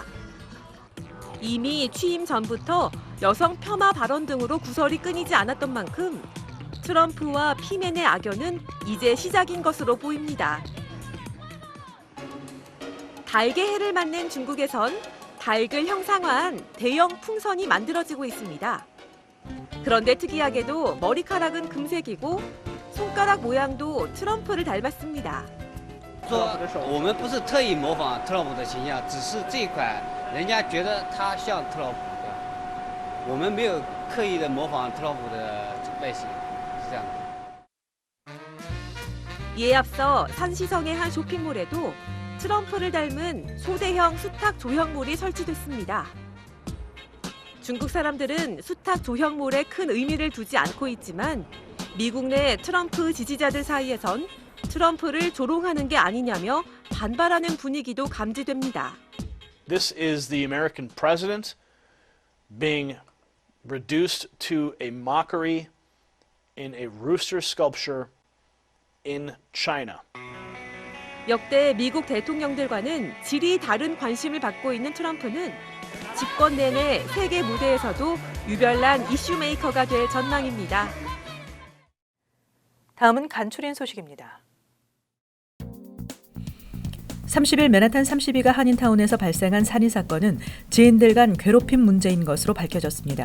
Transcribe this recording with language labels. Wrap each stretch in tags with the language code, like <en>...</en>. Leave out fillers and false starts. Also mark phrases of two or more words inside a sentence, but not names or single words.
<ko>이미 취임 전부터 여성 폄하 발언 등으로 구설이 끊이지 않았던 만큼 트럼프와 피맨의 악연은 이제 시작인 것으로 보입니다. 닭의 해를 맞는 중국에선 닭을 형상화한 대형 풍선이 만들어지고 있습니다. 그런데 특이하게도 머리카락은 금색이고 손가락 모양도 트럼프를 닮았습니다.</ko> <zh>我们不是特意模仿特朗普的形象，只是这一款人家觉得他像特朗普的，我们没有刻意的模仿特朗普的外形，是这样的。</zh> <ko>이에 앞서 산시성의 한 쇼핑몰에도 트럼프를 닮은 소대형 수탉 조형물이 설치됐습니다. 중국 사람들은 수탉 조형물에 큰 의미를 두지 않고 있지만 미국 내 트럼프 지지자들 사이에선 트럼프를 조롱하는 게 아니냐며 반발하는 분위기도 감지됩니다.</ko> <en>This is the American president being reduced to a mockery in a rooster sculpture in China.</en> <ko>역대 미국 대통령들과는 질이 다른 관심을 받고 있는 트럼프는 집권 내내 세계 무대에서도 유별난 이슈 메이커가 될 전망입니다. 다음은 간추린 소식입니다. 30일 맨하탄 32가 한인타운에서 발생한 살인사건은 지인들 간 괴롭힘 문제인 것으로 밝혀졌습니다.</ko>